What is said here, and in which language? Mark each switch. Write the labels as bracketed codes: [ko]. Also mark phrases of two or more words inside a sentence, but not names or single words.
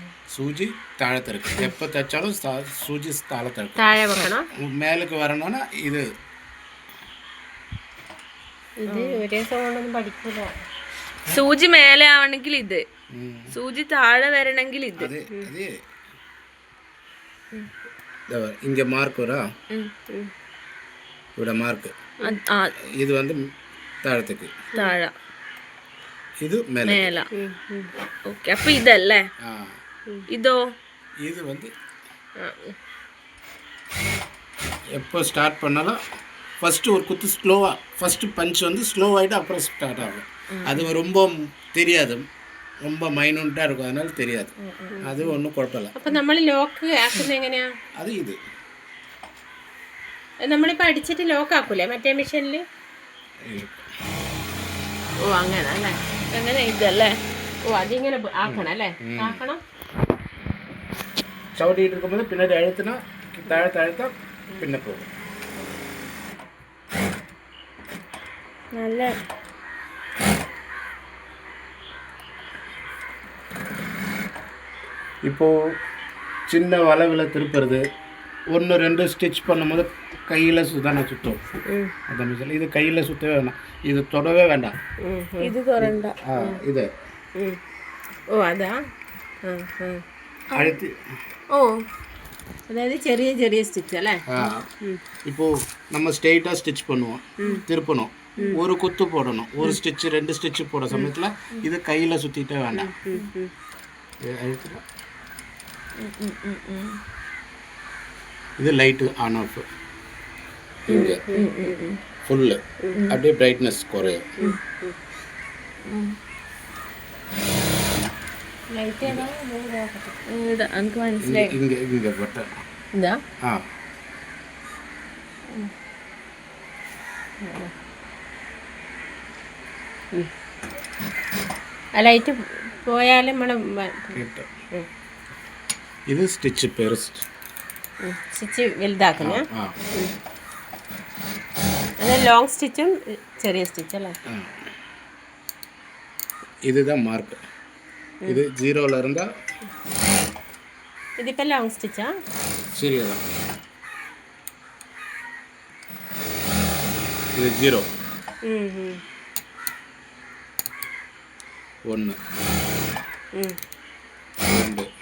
[ml] സൂചി താഴത്തിറക്ക്. എപ്പോൾ തച്ചാലും സൂചി താഴത്തിറക്ക്. താഴെ വെക്കണം. മേലേക്ക് വരണമെന്ന് ഇത് ഒരേ സൗണ്ടൊന്നും പഠിക്കൂല. സൂചി മേലെ ആവണമെങ്കിൽ ഇത്, സൂചി താഴെ വരണമെങ്കിൽ ഇത്. [ta] இங்கே மார்க் வரா, [ml] ഇവിടെ മാർക്ക്. ഇത് வந்து താഴത്തേക്ക്, താഴെ ഇത് മേലെ. ഓക്കെ, അപ്പൊ ഇതല്ലേ. ഇതോ? [ta] ഇത് வந்து எப்போ ஸ்டார்ட் பண்ணாலும் ஃபஸ்ட்டு ஒரு குத்து ஸ்லோவாக, [en] first punch [ta] வந்து ஸ்லோவாகிட்டு அப்புறம் ஸ்டார்ட் ஆகும். அது ரொம்ப தெரியாது, ரொம்ப மைனூட்டாக இருக்கும், அதனால தெரியாது. அது ஒன்றும் குழப்பമില്ല. [ml] അപ്പോൾ നമ്മൾ ലോക്ക് ആക്കുന്നത് എങ്ങനെയാ? അത് ഇത് നമ്മളിപ്പോൾ അടിച്ചിട്ട് ലോക്ക് ആക്കൂലേ മറ്റേ മെഷീനിൽ? ഓ അങ്ങനെ അല്ലേ? അങ്ങനെ ഇതല്ലേ? ഓ അതിങ്ങനെ ആക്കണം അല്ലേ? ആക്കണം. ചവിട്ടിയിട്ട് ഇരിക്കുമ്പോൾ പിന്നീട് എഴുത്തിന താഴത്താഴ്ത്താം, പിന്നെ പോകും. നല്ല [ta] இப்போது சின்ன வளவில் திருப்புறது, 1-2 ஸ்டிச் பண்ணும்போது கையில் தானே சுற்றும் அந்த மிஷின். இது கையில் சுற்றவே வேண்டாம், இது தொடவே வேண்டாம். [ml] ഇത് തൊടണ്ട. [ta] இது [ml] ഓ അതാ [ta] அழுத்தி. [ml] ഓ അതായത് ചെറിയ ചെറിയ സ്റ്റിച്ച് അല്ലേ? [ta] இப்போது நம்ம [en] straight stitch [ta] பண்ணுவோம், திருப்பணும், ஒரு குத்து போடணும், ஒரு ஸ்டிச்சு 2 ஸ்டிச்சு போட சமயத்தில் இது கையில் சுற்றிட்டே வேண்டாம். அழுத்தினா இது [en] light on off, [ta] இங்கே ஃபுல்லு அப்படியே பிரைட்னஸ் குறையும். [ml] എനിക്ക് മനസ്സിലായി. [ta] இங்கே இங்கே பட்டன் [ml] ഇതാ. ലൈറ്റ് പോയാലും നമ്മൾ ഇത് സ്റ്റിച്ച് പേര് സ്റ്റിച്ച് വലുതാക്കുന്ന അത് [en] long stitch [ml] ചെറിയ സ്റ്റിച്ച് അല്ലേ? [ta] இதுதான் மார்க். இது 0ல இருந்தா [ml] ഇതിപ്പോ [en] long stitch? [ta] ശരിയതാണ്. இது 0 1 2